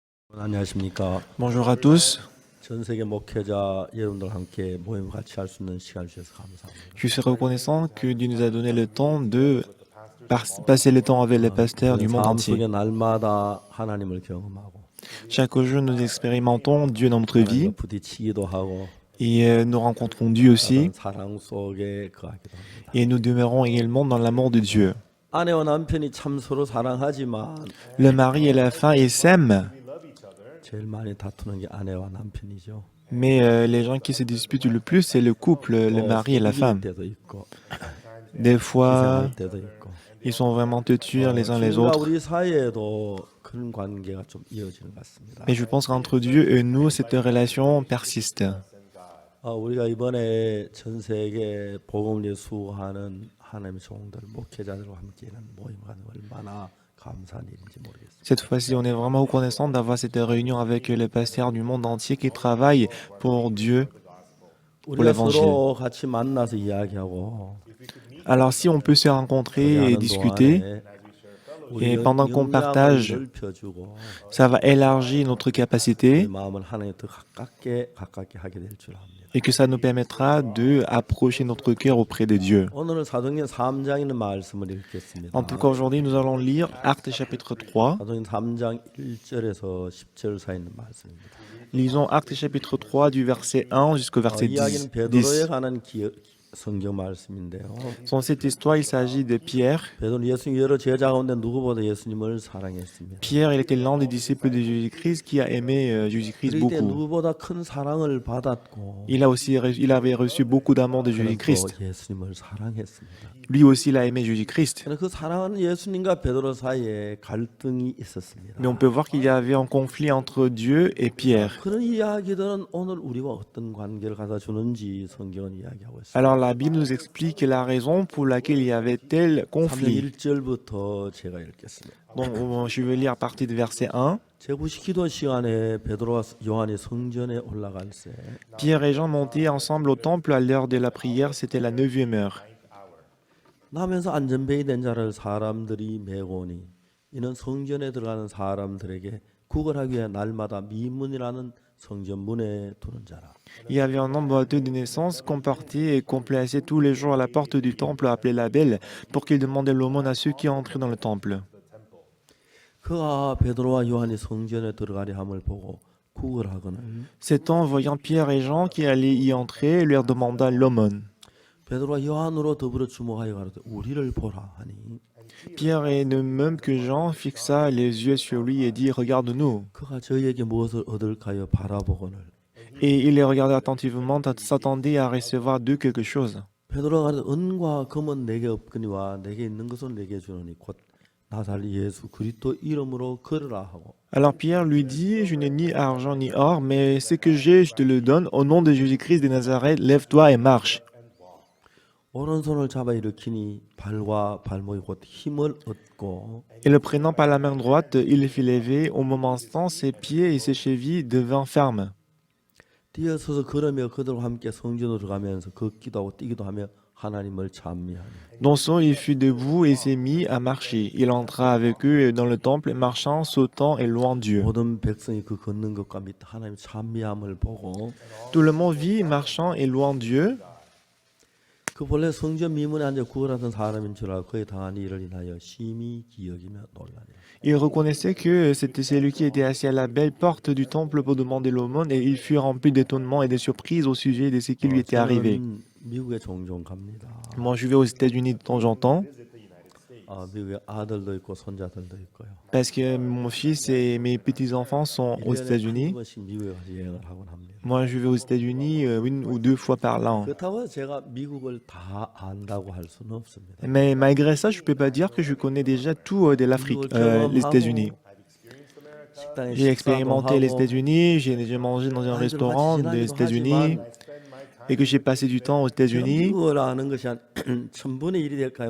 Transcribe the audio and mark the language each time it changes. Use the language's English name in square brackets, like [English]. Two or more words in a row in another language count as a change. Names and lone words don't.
[Korean] 안녕하십니까. [French] Bonjour à tous, [Korean] 전 세계 목회자 여러분들 함께 모임 같이 할 수 있는 시간을 주셔서 감사합니다. [French] je suis reconnaissant que Dieu nous a donné le temps de passer le temps avec les pasteurs du [Korean] 우리는 [French] monde [Korean] 삶 [French] entier. [Korean] 속에 날마다 하나님을 경험하고 [French] Chaque jour, nous expérimentons Dieu dans notre [Korean] 하나님과 [French] vie [Korean] 부딪히기도 하고 [French] et nous rencontrons Dieu aussi [Korean] 다른 사랑 속에 거하기도 합니다. [French] et nous demeurons également dans l'amour de Dieu. [Korean] 아내와 남편이 참 서로 사랑하지만 [French] Le mari et la femme, ils s'aiment, [Korean] 제일 많이 다투는 게 아내와 남편이죠. [French] mais les gens qui se disputent le plus, c'est le couple, le mari et la [Korean] 이길 [French] femme. [Korean] 때도 있고 [French] Des fois, [Korean] 희생할 때도 있고 [French] ils sont vraiment têtus les uns les [Korean] 주님과 [French] autres. [Korean] 우리 사이에도 그런 관계가 좀 이어지는 것 같습니다. [French] Et je pense qu'entre Dieu et nous, cette relation persiste. [Korean] 우리가 이번에 전 세계 복음을 수호하는 하나님의 종들, 목회자들과 함께하는 모임과 얼마나 감사한 일인지 모르겠습니다. [French] Cette fois-ci, on est vraiment reconnaissant d'avoir cette réunion avec les pasteurs du monde entier qui travaillent pour Dieu. [Korean] 우리가 [French] l'évangile. [Korean] 서로 같이 만나서 이야기하고 [French] Alors, si on peut se rencontrer et [Korean] 하는 [French] discuter, [Korean] 동안에 [French] et [Korean] 우리 [French] pendant qu'on [Korean] 영향을 [French] partage, [Korean] 넓혀주고 [French] ça va élargir notre [Korean] 우리 [French] capacité [Korean] 마음을 하나님 더 가깝게 하게 될 줄 압니다. [French] et que ça nous permettra de approcher notre cœur auprès de Dieu. [Korean] 오늘은 사도행전 3장 있는 말씀을 읽겠습니다. [French] En tout cas, aujourd'hui, nous allons lire Actes chapitre 3. [Korean] 사도행전 3장 1절에서 10절 사이 있는 말씀입니다. [French] Lisons Actes chapitre 3 du verset 1 jusqu'au verset [Korean] 이야기는 [French] 10. [Korean] 베드로에 관한 성경 말씀인데요. [French] Dans cette histoire, il s'agit de Pierre. [Korean] 베드로는 예수님 여러 제자 가운데 누구보다 예수님을 사랑했습니다. [French] Pierre, il était l'un des disciples de Jésus-Christ qui a aimé Jésus-Christ [Korean] 그럴 때 [French] beaucoup. [Korean] 누구보다 큰 사랑을 받았고 [French] Il avait reçu beaucoup d'amour de [Korean] 그는 [French] Jésus-Christ. [Korean] 또 예수님을 사랑했습니다. [French] Lui aussi, il a aimé Jésus-Christ. [Korean] 그런데 그 사랑하는 예수님과 베드로 사이에 갈등이 있었습니다. [French] Mais on peut voir qu'il y avait un conflit entre Dieu et Pierre. [Korean] 그런 이야기들은 오늘 우리와 어떤 관계를 가져 주는지 성경은 이야기하고 있습니다. [French] Alors la Bible nous explique la raison pour laquelle il y avait tel [Korean] 3장 [French] conflit. [Korean] 1절부터 제가 읽겠습니다. [French] Donc je vais lire à partir du verset 1. [Korean] 제9시 기도 시간에 베드로와 요한이 성전에 올라갈 때 [French] Pierre et Jean montaient ensemble au temple à l'heure de la prière, c'était la 9e heure. [Korean] 나면서 안전벨이 된 자를 사람들이 메고 오니 이는 성전에 들어가는 사람들에게 구걸하기 위해 날마다 미문이라는 성전 문에 두는 자라. [French] Il y avait un homme boiteux de naissance qu'on portait et qu'on plaçait tous les jours à la porte du temple appelé la Belle pour qu'il demandait l'aumône à ceux qui entraient dans le temple. [Korean] 그가 베드로와 요한이 성전에 들어가려 함을 보고 구걸하거늘 [French] Cet homme, voyant Pierre et Jean qui allaient y entrer, leur demanda l'aumône. [Korean] 베드로와 요한으로 더불어 주목하여 가로되 우리를 보라 하니 [French] Pierre et de même que Jean fixa les yeux sur lui et dit regarde-nous. [Korean] 그가 저희에게 무엇을 얻을까요 바라보거늘 [French] Et il les regardait attentivement, s'attendait à recevoir d'eux quelque chose. [Korean] 베드로가 가로되 은과 금은 내게 없거니와 내게 있는 것은 내게 주노니 곧 나살 예수 그리스도 이름으로 걸으라 하고 [French] Alors Pierre lui dit, je n'ai ni argent ni or, mais ce que j'ai, je te le donne. Au nom de Jésus-Christ de Nazareth, lève-toi et marche. [Korean] 오른손을 잡아 일으키니 발과 발목이 곧 힘을 얻고 [French] Et le prenant par la main droite, il le fit lever. Au moment instant, ses pieds et ses chevilles devinrent fermes. [Korean] 뛰어서서 걸으며 그들과 함께 성전으로 들어가면서 걷기도 하고 뛰기도 하며 하나님을 찬미하니 [French] Dansant, il fut debout et s'est mis à marcher. Il entra avec eux dans le temple, marchant, sautant et louant Dieu. [Korean] 모든 백성이 그 걷는 것과 및 하나님 찬미함을 보고 [French] Tout le monde vit, marchant et louant Dieu. [Korean] 그 본래 성전 미문에 앉아 구걸하던 사람인 줄 알고 그에 당한 일을 인하여 심히 기억이며 놀라니 [French] Il reconnaissait que c'était celui qui était assis à la belle porte du temple pour demander l'aumône et il fut rempli d'étonnement et de surprise au sujet de ce qui lui était arrivé. [Korean] 저는 미국에 종종 갑니다. [French] Moi, je vais aux États-Unis de temps en temps [Korean] 미국에 아들도 있고 손자들도 있고요. [French] parce que mon fils et mes petits-enfants sont aux [Korean] 1년에 한 [French] États-Unis. [Korean] 번씩 미국에 가서 여행을 하곤 합니다. [French] Moi, je vais aux États-Unis une ou deux fois par l'an. [Korean] 그렇다고 제가 미국을 다 안다고 할 수는 없습니다. [French] Mais malgré ça, je ne peux pas dire que je connais déjà tout de l'Afrique, les États-Unis. [Korean] 식당에 [French] J'ai [Korean] 식사도 [French] expérimenté les [Korean] 하고 [French] États-Unis, j'ai déjà mangé dans un restaurant des États-Unis et que j'ai passé du temps aux [Korean] 제가 [French] États-Unis. [Korean] 미국을 아는 것이 한 1000분의 1이 될까요?